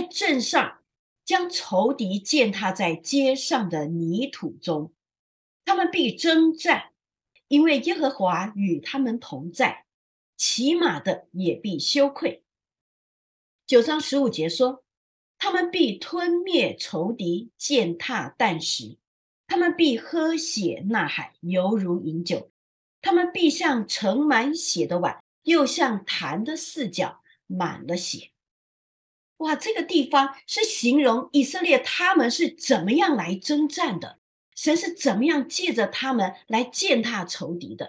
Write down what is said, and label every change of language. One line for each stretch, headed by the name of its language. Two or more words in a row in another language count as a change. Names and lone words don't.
Chinese: 陣上，將仇敵踐踏在街上的泥土中，他們必征戰，因為耶和華與他們同在，騎馬的也必羞愧。9章15節說，他們必吞滅仇敵，踐踏彈石，他們必喝血吶喊，猶如飲酒，他們必像盛滿血的碗，又像壇的四角滿了血。哇，這個地方是形容以色列他們是怎麼樣來征戰的，神是怎麼樣借着他們來踐踏仇敵的。